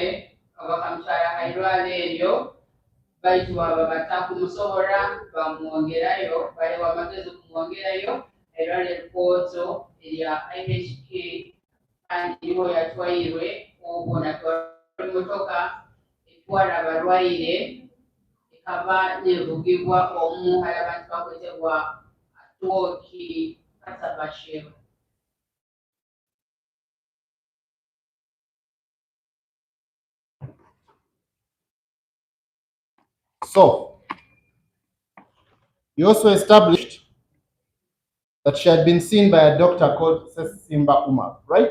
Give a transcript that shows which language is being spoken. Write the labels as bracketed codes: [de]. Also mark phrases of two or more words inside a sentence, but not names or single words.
[ttj] abakamutwala hairwaro eryo baitu aba batakumusobola bamwongerayo balewa amagezi okumwongerayo airwaro erikooto erya IHK kandi niho yatwairwe obwo natwara emotoka etwala abalwaire ekaba nevugibwa omu hari abantu bakwetebwa Tuoki Katabashir. [en] So, you also established that she had been seen by a doctor called Simba Umar, right?